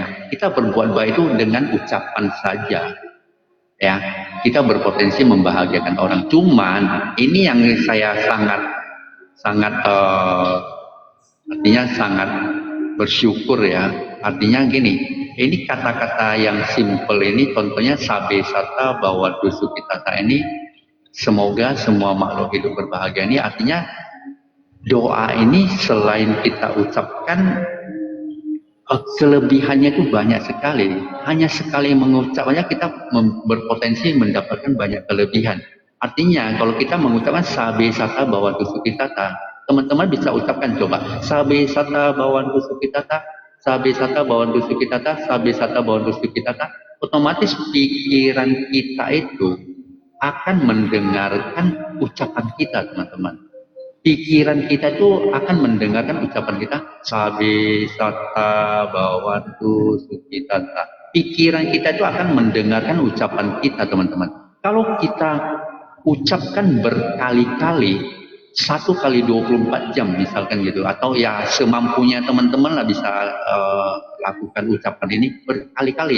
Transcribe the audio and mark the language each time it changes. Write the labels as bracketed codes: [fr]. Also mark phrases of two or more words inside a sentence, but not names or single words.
[id] Kita berbuat baik itu dengan ucapan saja, ya. Kita berpotensi membahagiakan orang. Cuman ini yang saya artinya sangat bersyukur ya. Artinya gini, ini kata-kata yang simple ini, contohnya [pi] sabe sata bawa dusu kitata [id] ini, semoga semua makhluk hidup berbahagia, ini artinya doa ini selain kita ucapkan, kelebihannya itu banyak sekali. Hanya sekali mengucapkannya kita berpotensi mendapatkan banyak kelebihan. Artinya kalau kita mengucapkan [pi] sabe sata bawantu sukitata, [id] teman-teman bisa ucapkan coba [pi] sabe sata bawantu sukitata, sabe sata bawantu sukitata, sabe sata bawantu sukitata. [id] Otomatis pikiran kita itu akan mendengarkan ucapan kita, teman-teman. Pikiran kita itu akan mendengarkan ucapan kita [pi] sabe sata bawantu sukitata. [id] Pikiran kita itu akan mendengarkan ucapan kita, teman-teman. Kalau kita ucapkan berkali-kali, 1 kali 24 jam misalkan gitu, atau ya semampunya teman-teman lah bisa lakukan ucapan ini berkali-kali.